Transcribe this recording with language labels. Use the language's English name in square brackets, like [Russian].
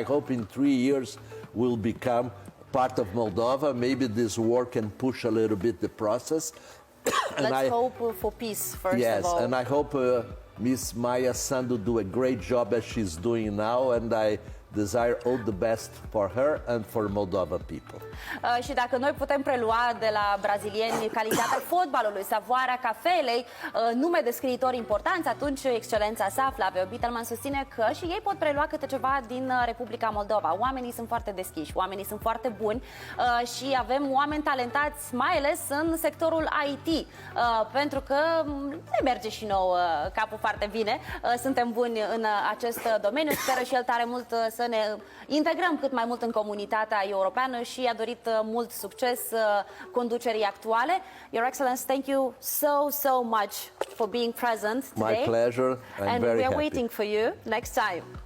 [English] I hope in 3 years we'll become part of Moldova. Maybe this war can push a little bit the process. Let's hope for peace, first of all. Yes, and I hope Miss Maya Sandu do a great job as she's doing now, and I desire all the best for her and for Moldova people. [Romanian] Și dacă noi putem prelua de la brazilieni calitatea fotbalului, savoarea cafelei, nume de scriitori importanți, atunci excelența sa, Flavio Bitelman, susține că și ei pot prelua câte ceva din Republica Moldova. Oamenii sunt foarte deschiși, oamenii sunt foarte buni și avem oameni talentați, mai ales în sectorul IT, pentru că ne merge și nouă capul foarte bine. Suntem buni în acest domeniu. Speră și el tare mult să ne integrăm cât mai mult în comunitatea europeană și a dorit mult succes conducerii actuale. [English] Your Excellency, thank you so much for being present today. My pleasure. I'm very we are happy. waiting for you next time.